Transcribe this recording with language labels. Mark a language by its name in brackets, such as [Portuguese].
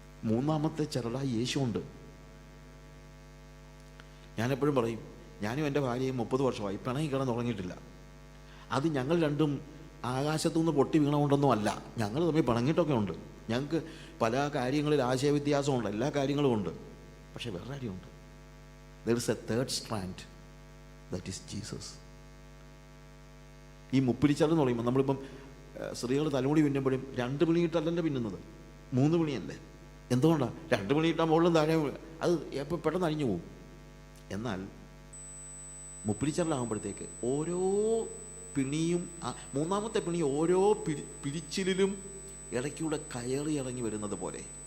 [Malayalam] മൂന്നാമത്തെ ചരടായി യേശുണ്ട്. ഞാനെപ്പോഴും പറയും, ഞാനും എൻ്റെ ഭാര്യയും 30 വർഷമായി പിണങ്ങി കിടന്നുറങ്ങിയിട്ടില്ല. അത് ഞങ്ങൾ രണ്ടും ആകാശത്തുനിന്ന് പൊട്ടി വീണുകൊണ്ടൊന്നും അല്ല, ഞങ്ങൾ തമ്മിൽ പിണങ്ങിയിട്ടൊക്കെ ഉണ്ട്. ഞങ്ങൾക്ക് പല കാര്യങ്ങളിൽ ആശയവ്യത്യാസമുണ്ട്, എല്ലാ കാര്യങ്ങളും ഉണ്ട്. പക്ഷേ വേറെ കാര്യമുണ്ട്, [English] there is a third strand, that is Jesus. [Malayalam] ഈ മുപ്പിരിച്ചരടെന്ന് പറയുമ്പോൾ നമ്മളിപ്പം സ്ത്രീകൾ തലമുടി പിന്നുമ്പോഴും 2 പിണിയിട്ടല്ലല്ലോ പിന്നുന്നത്, 3 പിണിയല്ലേ. എന്തുകൊണ്ടാണ്? 2 പിണിയിട്ടാൽ മുകളിലും താഴെ അത് എപ്പോൾ പെട്ടെന്ന് അഴിഞ്ഞു പോകും. എന്നാൽ മുപ്പിരിച്ചരടാകുമ്പോഴത്തേക്ക് ഓരോ പിണിയും, മൂന്നാമത്തെ പിണി ഓരോ പിരിച്ചിലും ഇടയ്ക്കൂടെ കയറി ഇറങ്ങി വരുന്നത് പോലെ.